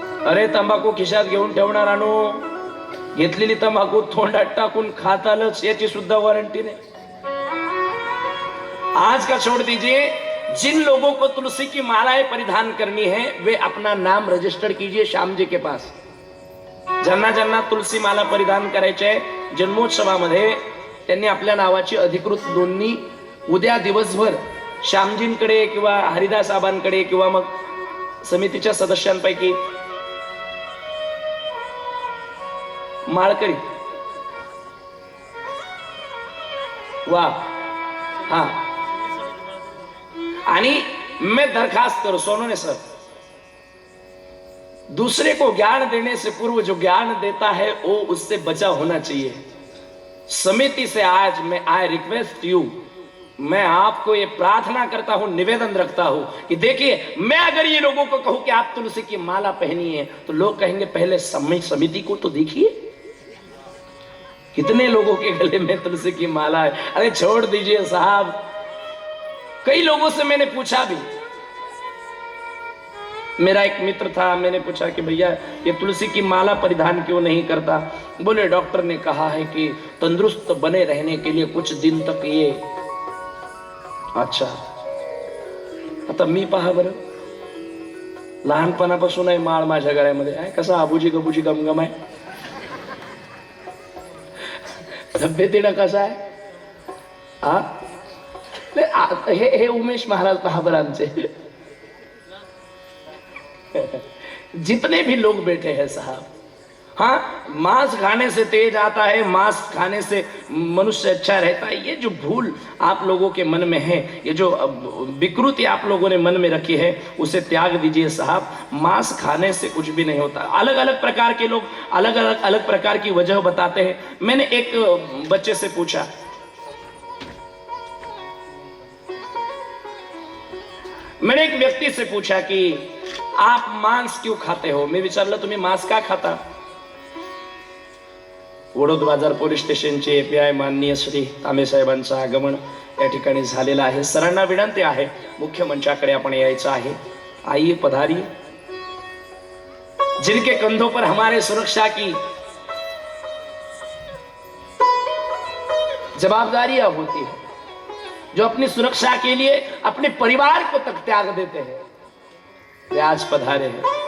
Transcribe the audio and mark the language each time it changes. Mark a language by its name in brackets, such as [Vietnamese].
[Marathi] अरे तंबाखू खिशात घेऊन ठेवणारानो, घेतलेली तंबाखू तोंडात टाकून खात आलंच याची सुद्धा वॉरंटी [Hindi] नहीं। आज का छोड़ दीजिए, जिन लोगों को तुलसी की मालाएं परिधान करनी है वे अपना नाम रजिस्टर कीजिए श्याम जी के पास। [Marathi] ज्यांना ज्यांना तुलसी माला परिधान करायचे जन्मोत्सवामध्ये त्यांनी आपल्या नावाची अधिकृत नोंदणी उद्या दिवसभर श्यामजींकडे किंवा हरिदास आबांकडे किंवा मग समितीच्या सदस्यांपैकी [Hindi] माळकरी वा हाँ, [Marathi] आणि [Hindi] मैं दरखास्त करूं सोनोने सर, दूसरे को ज्ञान देने से पूर्व जो ज्ञान देता है वो उससे बचा होना चाहिए। समिति से आज मैं [English] I request you, [Hindi] मैं आपको ये प्रार्थना करता हूं, निवेदन रखता हूं कि देखिए, मैं अगर ये लोगों को कहूं कि आप तुलसी की माला पहनिए तो लोग कहेंगे पहले समिति को तो देखिए कितने लोगों के गले में तुलसी की माला है। अरे छोड़ दीजिए साहब। कई लोगों से मैंने पूछा भी, मेरा एक मित्र था, मैंने पूछा कि भैया ये तुलसी की माला परिधान क्यों नहीं करता? बोले डॉक्टर ने कहा है कि तंदुरुस्त बने रहने के लिए कुछ दिन तक ये। [Marathi] अच्छा, आता मी पहा बरं, लहानपणापासून आहे माळ माझ्या गळ्यामध्ये आहे, कसा आबूजी गबूजी गमगम आहे, तब्येतीनं कसा आहे हा? हे उमेश महाराज पहा बरं आमचे। [Hindi] जितने भी लोग बैठे हैं साहब, हाँ, मांस खाने से तेज आता है, मांस खाने से मनुष्य अच्छा रहता है, ये जो भूल आप लोगों के मन में है, ये जो विकृति आप लोगों ने मन में रखी है, उसे त्याग दीजिए साहब। मांस खाने से कुछ भी नहीं होता। अलग अलग प्रकार के लोग अलग प्रकार की वजह बताते हैं। मैंने एक बच्चे से पूछा, मैंने एक व्यक्ति से पूछा कि आप मांस क्यों खाते हो? [Marathi] मी विचारलं तुम्ही मांस का खाता? वडोद बाजार पोलीस स्टेशनचे एपीआय माननीय श्री तांबे साहेबांचं आगमन या ठिकाणी झालेलं आहे। सरांना विनंती आहे मुख्य मंचाकडे आपण यायचं आहे। [Hindi] आइए पधारिए। जिनके कंधों पर हमारे सुरक्षा की जवाबदारियां होती है, जो अपनी सुरक्षा के लिए अपने परिवार को तक त्याग देते हैं, वे आज पधारे हैं।